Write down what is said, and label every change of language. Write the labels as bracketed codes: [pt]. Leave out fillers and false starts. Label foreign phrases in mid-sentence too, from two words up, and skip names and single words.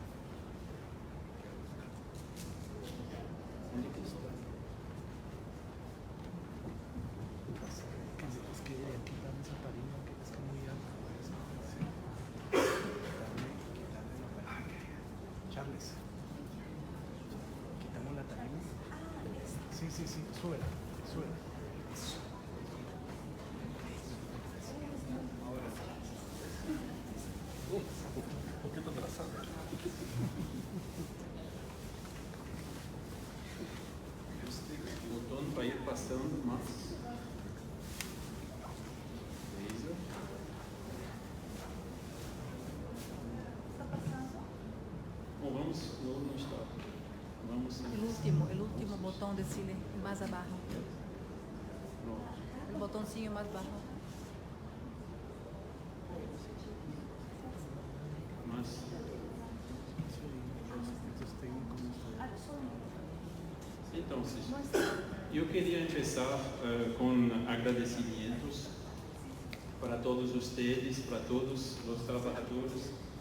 [pt] Onde que está? Charles. [es] Quitamos la tarima. Sí, súbela. Ahora. Un poquito atrasado. [pt] Este botão para ir passando mais. Laser. Bom, vamos no estado. [es] El último botón de cine, más abajo. El botoncillo más bajo. [pt] Mas então, eu queria começar com agradecimentos para todos vocês, para todos os trabalhadores